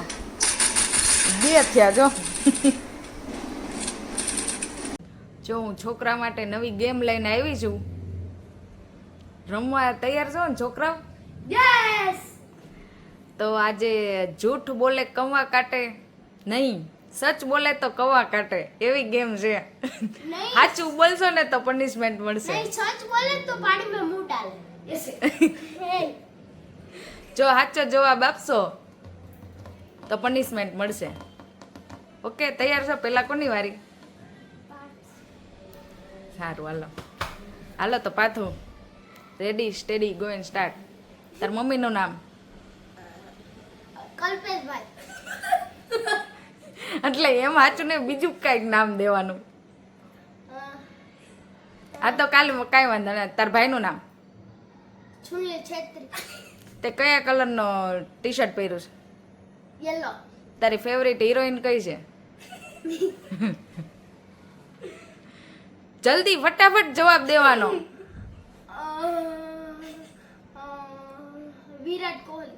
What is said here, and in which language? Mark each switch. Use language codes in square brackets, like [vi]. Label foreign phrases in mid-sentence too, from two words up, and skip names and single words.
[gu] 2 થયા જો. જો હું છોકરા માટે નવી ગેમ લઈને આવી છું. રમવા તૈયાર છો ને છોકરાઓ? યસ. તો આજે [hi] झूठ बोले कौवा काटे, नहीं सच बोले तो कौवा काटे, [gu] એવી ગેમ છે. સાચું બોલશો ને તો પનિશમેન્ટ મળશે. [hi] नहीं सच बोले तो पानी में मुंह डाले ऐसे. [gu] જો સાચો જવાબ આપશો તો પનિશમેન્ટ મળશે. ઓકે, તૈયાર છો? પહેલા કોની વારી? સારું, હાલો તો પાથું. [en] Ready steady go and start. [gu] તાર મમ્મીનું નામ? कल्पेश भाई. એટલે એમ સાચું ને બીજું કાંઈક નામ દેવાનું. આ તો કાલે કાંઈ વાંધો નહીં. તાર ભાઈનું નામ? सुनील छेत्री. તે કયા કલરનો ટી શર્ટ પહેર્યું છે? येलो. તારી [en] favourite heroine [gu] કઈ છે? જલ્દી ફટાફટ જવાબ દેવાનો. વિરાટ કોહલી.